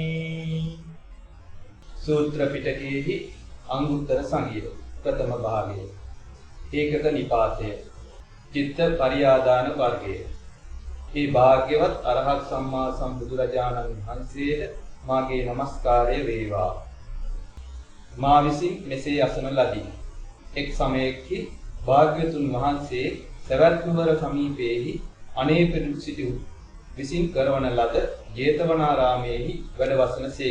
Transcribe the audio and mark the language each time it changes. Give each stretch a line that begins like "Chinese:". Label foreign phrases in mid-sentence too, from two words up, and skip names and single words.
Sinhala: සූත්‍ර පිටකෙහි අංගුත්තර සංහිතා ප්‍රථම භාගේ ඒකක නිපාතය චිත්ත පරියාදාන වර්ගය. මේ භාග්‍යවත් අරහත් සම්මා සම්බුදුරජාණන් වහන්සේට මාගේ নমස්කාරය වේවා. මා විසින් මෙසේ අසන ලදී. එක් සමයකදී භාග්‍යතුන් වහන්සේ සවැත් නුවර සමීපයේහි අනේ පෙරළු සිටු විසින් කරවන ලද ජේතවනාරාමයේහි වැඩ වසනසේක.